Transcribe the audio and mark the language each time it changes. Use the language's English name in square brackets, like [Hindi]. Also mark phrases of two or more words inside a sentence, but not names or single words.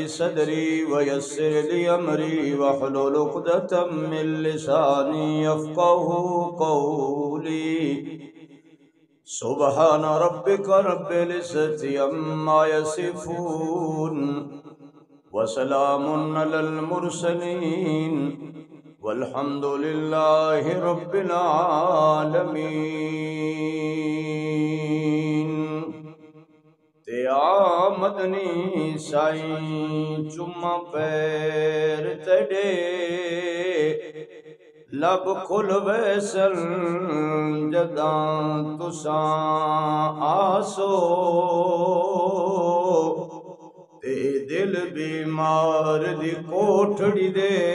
[Arabic] صدري ويسر لي امري واحلل عقدة من لساني يفقهوا قولي سبحان ربك رب العزة عما يصفون وسلام على المرسلين والحمد لله رب [Saraiki] العالمين تیا مدنی سائیں چمہ پیر تڑے لب کھل ویسل جداں تساں آسو تے دل بیمار دی کوٹھڑی دے